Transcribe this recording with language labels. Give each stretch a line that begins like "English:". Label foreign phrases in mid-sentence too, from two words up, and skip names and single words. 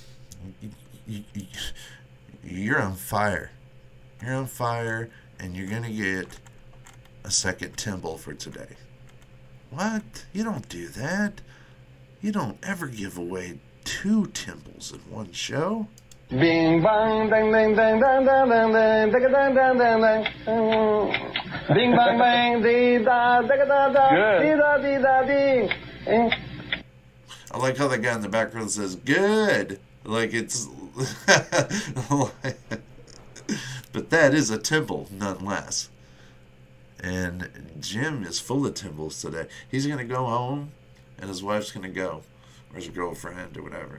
English: You're on fire. You're on fire, and you're going to get a second Timble for today. What? You don't do that. You don't ever give away 2 Timbles in one show. Bing bang dang dang dang dang dang dang dang dang dang dang dang. Bing bang bang dee da da da da dee da dee da dee. I like how that guy in the background says "good," like it's. But that is a Timble, nonetheless. And Jim is full of Timbles today. He's gonna go home, and his wife's gonna go, or his girlfriend, or whatever.